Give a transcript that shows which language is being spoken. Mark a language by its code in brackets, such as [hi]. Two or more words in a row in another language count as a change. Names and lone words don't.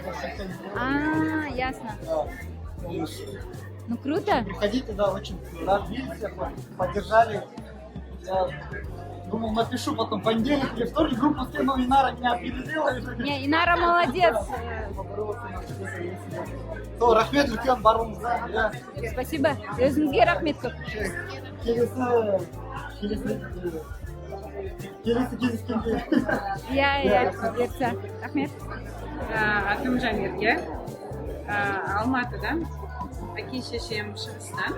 [ru] А, ясно. Ну круто. Приходите, да, очень рад видеть всех, поддержали. Я думал, напишу потом понедельник или вторник, группу стену Инара меня опередила. Не, Инара молодец. То, [kk] рахмет үлкен баруыңызға. [ru] Я Спасибо. [kk] Өзіңізге рахмет көп. келесі кездескенде. Иә, бұйыртса. Рахмет. Атым Жанерге, Алматыдан, әке шешем Шығыстан.